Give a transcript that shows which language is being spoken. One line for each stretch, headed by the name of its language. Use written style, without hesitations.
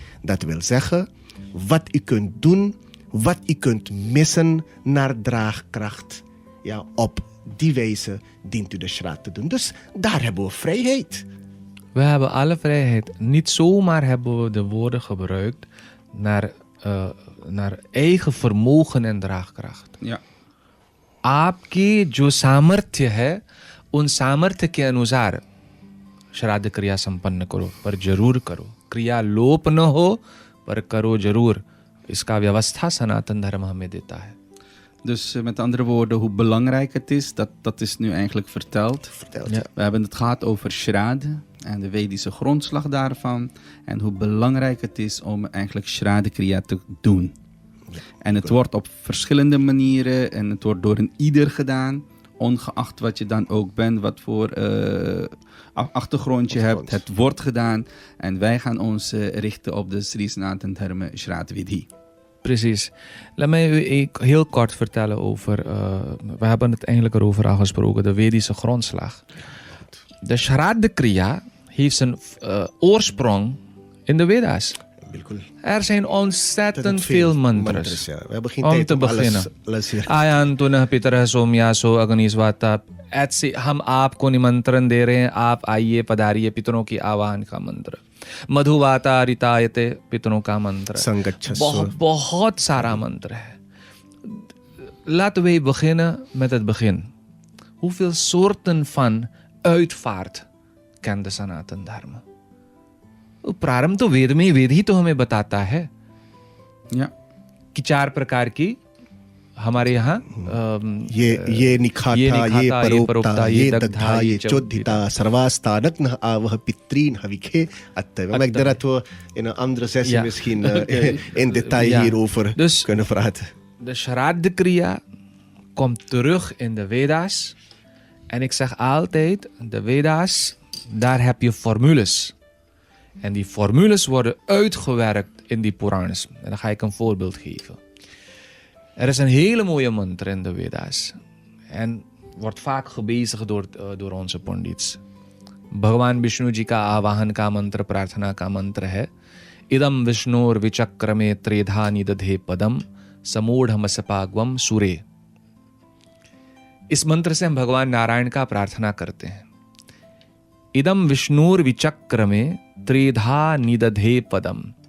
Dutch: Dat wil zeggen, wat u kunt doen, wat u kunt missen naar draagkracht. Ja, op die wijze dient u de shraad te doen. Dus daar hebben we vrijheid. We hebben alle vrijheid. Niet zomaar hebben we de woorden gebruikt naar eigen vermogen en draagkracht. Ja.
Hindi: आपकी जो सामर्थ्य है उन सामर्थ्य के अनुसार श्राद्ध क्रिया संपन्न करो, पर जरूर करो. क्रिया लोप न हो, पर करो जरूर. इसका व्यवस्था सनातन धर्म हमें देता है.
Dutch: Dus met andere woorden, hoe belangrijk het is, dat is nu eigenlijk verteld. Ja. We hebben het gehad over Shraddha en de Vedische grondslag daarvan. En hoe belangrijk het is om eigenlijk Shraddha Kriya te doen. En het wordt op verschillende manieren en het wordt door een ieder gedaan. Ongeacht wat je dan ook bent, wat voor achtergrond je hebt. Het wordt gedaan. En wij gaan ons richten op de Sri Sanatana Dharma Shraddha Vidhi. Precies. Laat mij u heel kort vertellen over, we hebben het eigenlijk erover al gesproken, de Vedische grondslag. De Shraddha Kriya heeft zijn oorsprong in de Veda's. Er zijn ontzettend veel mantras. Ja. We hebben geen Om tijd te om beginnen. alles hier.
Sanskrit: Ayaan तुनः पितरः सोमयासो अग्निस्वाता.
Hindi: ऐसे हम आपको निमंत्रण दे रहे हैं, आप आइए पधारिए. पितरों की आवाहन का मंत्र.
Sanskrit: मधुवाता रितायते,
Hindi: पितरों का मंत्र.
Sanskrit: Sangatchaswa.
Hindi: बहुत सारा मंत्र है.
Dutch: Laten wij beginnen met het begin. Hoeveel soorten van uitvaart kent de Sanatana Dharma?
Hindi: प्रारंभ तो वेद में, वेद ही तो हमें बताता है Ja. कि 4 प्रकार की हमारे यहाँ
Sanskrit: ये निखाता, ये परोपता, ये दग्धा, ये चोद्धिता, सर्वास्तानग्नः आवह पितॄन् हविखे atteva.
Dutch: Maar ik denk dat we in een andere sessie misschien in detail hierover Dus kunnen praten. de Shraddha Kriya komt terug in de Veda's. En ik zeg altijd, de Veda's, daar heb je formules. En die formules worden uitgewerkt in die Puranas. En dan ga ik een voorbeeld geven. Er is een hele mooie mantra in de Veda's. En wordt vaak gebezigd door onze pandits.
Hindi: Bhagwan Vishnu ji ka आवाहन का मंत्र, प्रार्थना का मंत्र है.
Sanskrit: Idam Vishnur vichakrame tredha nidadhe padam samodhamasapagvam sure.
Hindi: इस मंत्र से हम भगवान नारायण का प्रार्थना करते हैं.
Sanskrit: इदम विष्णुर विचक्र में त्रिधा निदधे पदम.